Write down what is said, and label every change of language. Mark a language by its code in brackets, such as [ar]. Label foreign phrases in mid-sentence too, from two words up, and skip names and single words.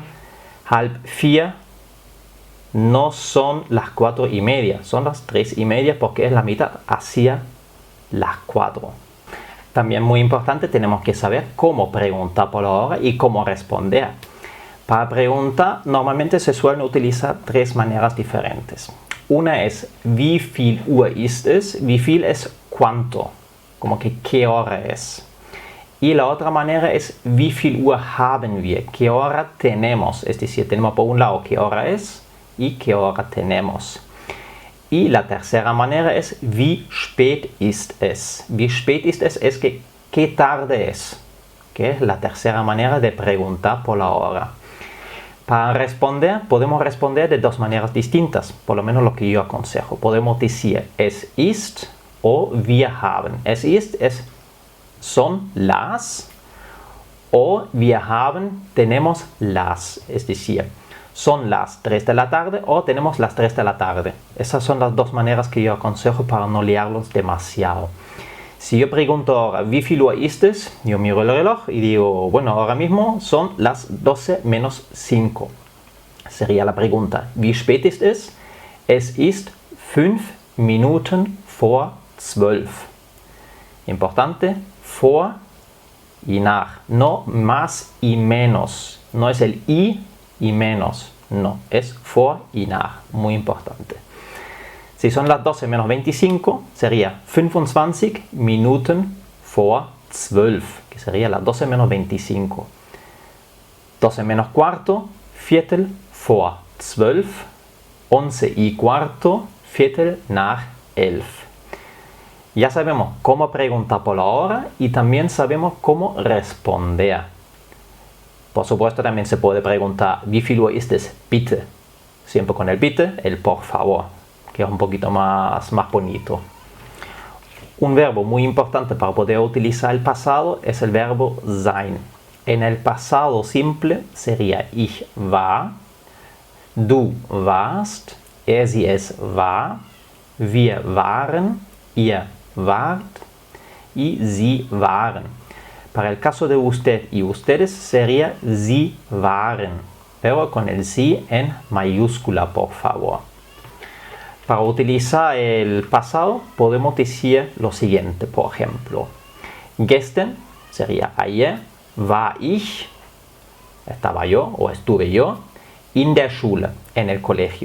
[es] Halb 4 no son las 4:30, son las 3:30 porque es la mitad hacia las 4. También muy importante, tenemos que saber cómo preguntar por la hora y cómo responder. Para preguntar, normalmente se suelen utilizar 3 maneras diferentes. Una es, [de] wie viel Uhr ist es? Wie viel [es] es cuánto, como que qué hora es. Y la otra manera es, [de] wie viel Uhr haben wir? [es] ¿Qué hora tenemos? Es decir, tenemos por un lado qué hora es y qué hora tenemos. Y la tercera manera es, [de] wie spät ist es? Wie spät ist es? [es] Es que, ¿qué tarde es? Que es la tercera manera de preguntar por la hora. Para responder, podemos responder de 2 maneras distintas, por lo menos lo que yo aconsejo. Podemos decir, [de] es ist [es] o [de] wir haben. Es ist [es] es son las, o [de] wir haben, [es] tenemos las. Es decir, son las 3 de la tarde o tenemos las 3 de la tarde. Esas son las 2 maneras que yo aconsejo para no liarlos demasiado. Si yo pregunto ahora, [de] ¿wie viel Uhr ist es? [es] Yo miro el reloj y digo, bueno, ahora mismo son las 12 menos 5. Sería la pregunta, [de] ¿wie spät ist es? Es ist 5 Minuten vor 12. [es] Importante, vor y nach. No más y menos. No es el y menos. No, es vor y nach. Muy importante. Si son las 12 menos 25, sería [de] 25 Minuten vor 12, [es] que sería las 12 menos 25. 12 menos cuarto, [de] Viertel vor 12. 11:15, Viertel nach 11. [es] Ya sabemos cómo preguntar por la hora y también sabemos cómo responder. Por supuesto, también se puede preguntar, [de] ¿wie viel Uhr ist es? Bitte. [es] Siempre con el bitte, el por favor, que es un poquito más bonito. Un verbo muy importante para poder utilizar el pasado es el verbo sein. En el pasado simple sería [de] ich war, du warst, sie es war, wir waren, ihr wart [es] y [de] sie waren. [es] Para el caso de usted y ustedes sería [de] Sie waren, [es] pero con el Sie en mayúscula, por favor. Para utilizar el pasado podemos decir lo siguiente, por ejemplo. Gestern sería ayer, [de] war ich, [es] estaba yo o estuve yo, [de] in der Schule, [es] en el colegio.